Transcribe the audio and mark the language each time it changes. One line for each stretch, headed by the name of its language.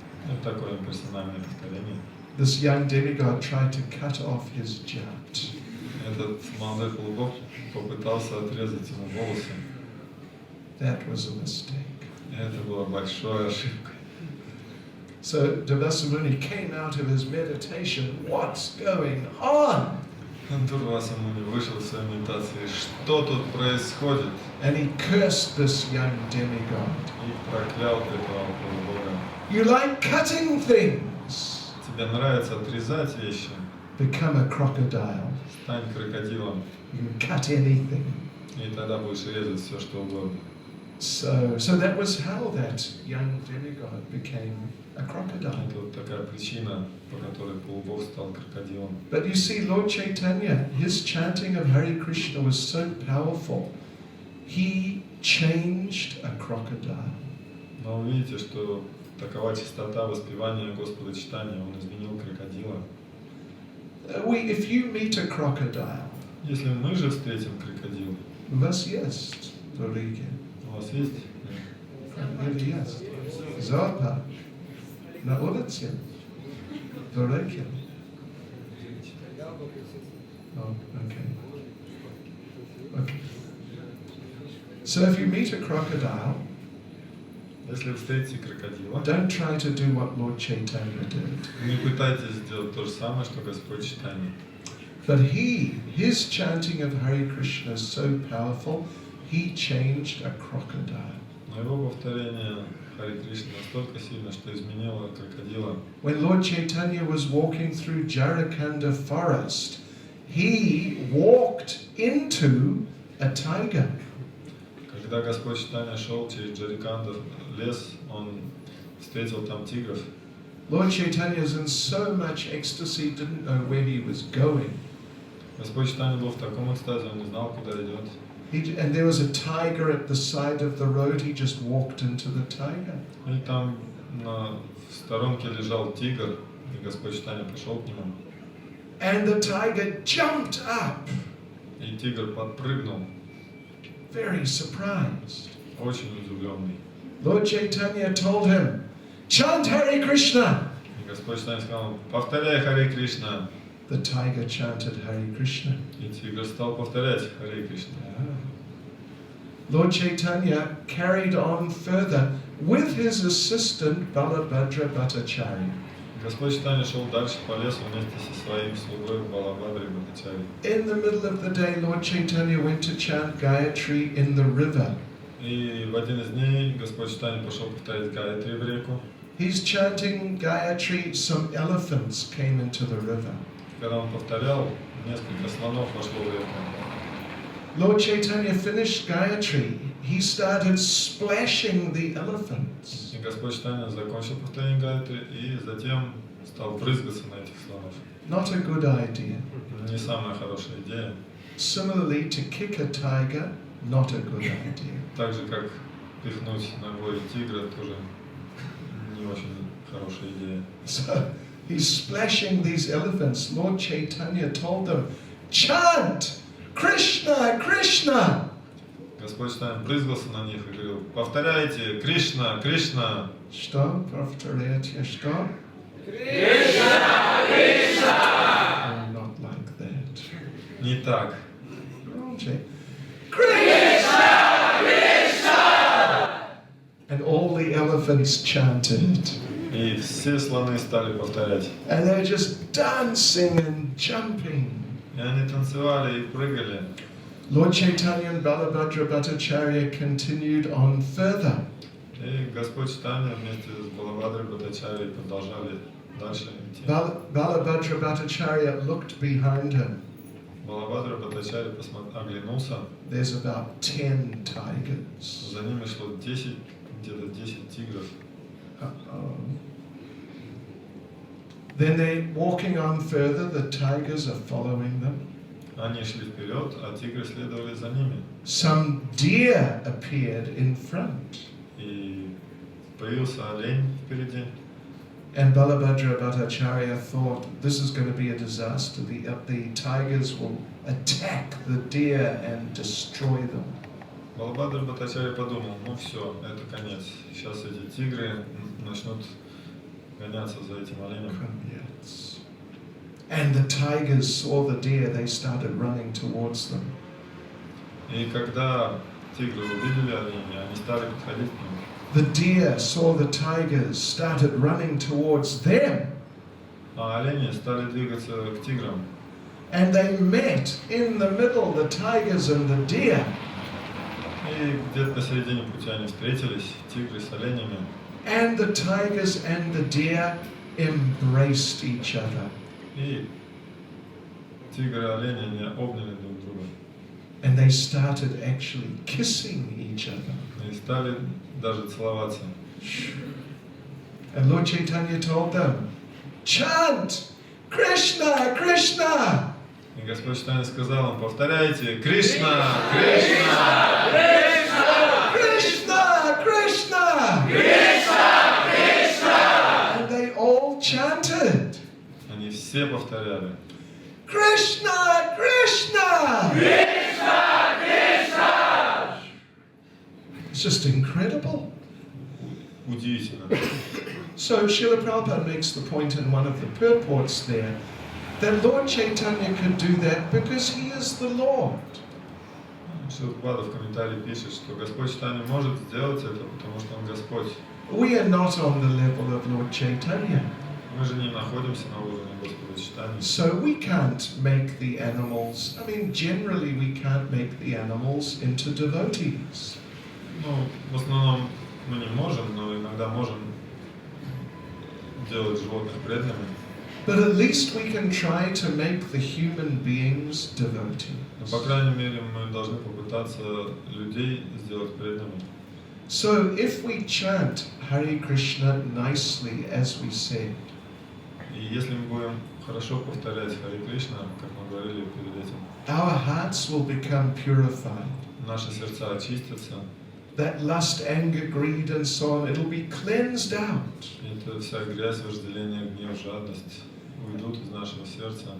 Russian: вот такое персональное повторение.
English: This young demigod tried to cut off his jat.
Russian: Этот молодой полубог попытался отрезать ему волосы.
English: That was a mistake.
Russian: Это была большая ошибка.
English: So Devasa Muni came out of his meditation. What's going on?
Russian: Дурваса Муни вышел в своей медитации. Что тут происходит?
English: And he cursed this young demigod.
Russian: И проклял этого полубога.
English: You like cutting things?
Russian: Тебе нравится отрезать вещи?
English: Become a crocodile.
Russian: Стань крокодилом.
English: You can cut anything.
Russian: И тогда будешь резать все, что угодно.
English: So that was how that young demigod became a crocodile.
Russian: Это вот такая причина, по которой полубог стал крокодилом.
English: But you see, Lord Chaitanya, his chanting of Hare Krishna was so powerful. He changed a crocodile.
Russian: Но вы видите, что такова чистота воспевания Господа Чайтаньи, он изменил крокодила.
English: If you meet a crocodile,
Russian: Если мы же встретим крокодила, у вас есть в Риге? у вас есть? Или есть? Зоопарк. На улице? В Риге?
English: Oh, okay. Okay. So if you meet a crocodile,
Russian: Если вы встретите крокодила,
English: don't try to do what Lord Chaitanya did.
Russian: не пытайтесь сделать то же самое, что Господь Чайтанья.
English: But his chanting of Hare Krishna is so powerful, he changed a crocodile.
Russian: Но его повторение Харе Кришны настолько сильно, что изменило крокодила.
English: When Lord Chaitanya was walking through Jarakanda forest, he walked into a tiger.
Russian: Когда Господь Чайтанья шел через Джариканда лес, он встретил там тигров.
English: Lord Chaitanya was in so much ecstasy, didn't know where he was going.
Russian: Господь Чайтанья был в таком экстазе, он не знал, куда идет.
English: And there was a tiger at the side of the road, he just walked into the tiger.
Russian: И там в сторонке лежал тигр, и Господь Чайтанья пошел к нему.
English: And the tiger jumped up,
Russian: И тигр подпрыгнул,
English: very surprised.
Russian: очень удивленный.
English: Lord Chaitanya told him, chant Hare Krishna.
Russian: И Господь Чайтанья сказал, повторяй Харе Кришна.
English: The tiger chanted Hare Krishna.
Russian: И тигр стал повторять Харе Кришна.
English: Lord Chaitanya carried on further with his assistant Balabhadra Bhattacharya.
Russian: Господь Чайтанья шел дальше по лесу вместе со своим слугой Балабхадрой Бхаттачарьей.
English: In the middle of the day, Lord Chaitanya went to chant Gayatri in the river.
Russian: И в один из дней Господь Чайтанья пошел повторять Гаятри в реку.
English: He's chanting Gayatri, some elephants came into the river.
Russian: Когда он повторял, несколько слонов вошло в реку.
English: Lord Chaitanya finished Gayatri. He started splashing the elephants.
Russian: И Господь Чайтанья закончил повторение Гаятри и затем стал брызгаться на этих слонов.
English: Not a good idea.
Russian: Не самая хорошая идея.
English: Similarly, to kick a tiger, not a good idea.
Russian: Так же, как пихнуть ногой тигра, тоже не очень хорошая идея.
English: So he's splashing these elephants. Lord Chaitanya told them, chant Krishna, Krishna.
Russian: Господь Чайтанья брызгался на них и говорил, повторяйте, Кришна, Кришна. Что? Повторяйте, что? Кришна, Кришна.
English: Oh, not like that.
Russian: Не так.
English: Krishna, Krishna. And all the elephants chanted.
Russian: И все слоны стали повторять.
English: And they're just dancing and jumping.
Russian: И они танцевали и прыгали.
English: Lord Chaitanya and Balabhadra Bhattacharya continued on further.
Russian: И Господь Чайтанья вместе с Балабхадрой Бхаттачарьей продолжали дальше идти.
English: Balabhadra Bhattacharya looked behind him.
Russian: Балабхадра Бхаттачарья оглянулся.
English: There's about 10 tigers.
Russian: За ними шло 10 где-то 10 тигров.
English: Then they're walking on further, the tigers are following them.
Russian: Они шли вперед, а тигры следовали за ними.
English: Some deer appeared in front.
Russian: И появился олень впереди.
English: And Balabhadra Bhattacharya thought this is going to be a disaster. The tigers will attack the deer and destroy them.
Russian: Балабхадра Бхаттачарья подумал, ну все, это конец. Сейчас эти тигры начнут гоняться за этим оленем.
English: Yes. And the tigers saw the deer, they started running towards them.
Russian: И когда тигры увидели оленя, они стали подходить к ним.
English: The deer saw the tigers, started running towards them.
Russian: А олени стали двигаться к тиграм.
English: And they met in the middle, the tigers and the deer.
Russian: И где-то на середине пути они встретились, тигры с оленями.
English: And the tigers and the deer embraced each other.
Russian: И тигры и олени они обняли друг друга.
English: And they started actually kissing each other.
Russian: И стали даже целоваться.
English: And Lord Chaitanya told them, chant Krishna, Krishna.
Russian: И Господь Чайтанья сказал им, повторяйте, Кришна, Кришна,
English: Krishna, Krishna, Krishna, Krishna. And they all chanted,
Russian: Они все повторяли.
English: Krishna, Krishna, Krishna, Krishna. It's just incredible.
Russian: Удивительно.
English: So Srila Prabhupada makes the point in one of the purports there that Lord Chaitanya could do that because he is the Lord.
Russian: Шрила Прабхупада в комментарии пишет, что Господь Чайтанья может сделать это, потому что Он Господь.
English: We are not on the level of Lord Chaitanya.
Russian: Мы же не находимся на уровне Господа Чайтаньи.
English: So we can't make the animals, generally we can't make the animals into devotees.
Russian: Ну, в основном мы не можем, но иногда можем делать животных преданными.
English: But at least we can try to make the human beings devotees.
Russian: Но, по крайней мере, мы должны попытаться людей сделать преданными.
English: So if we chant Hare Krishna nicely, as we said,
Russian: И если мы будем хорошо повторять Харе Кришна, как мы говорили перед этим,
English: our hearts will become purified.
Russian: наши сердца очистятся,
English: That lust, anger, greed and so on, it'll be cleansed out.
Russian: и эта вся грязь, вожделение, гнев, жадность уйдут из нашего сердца.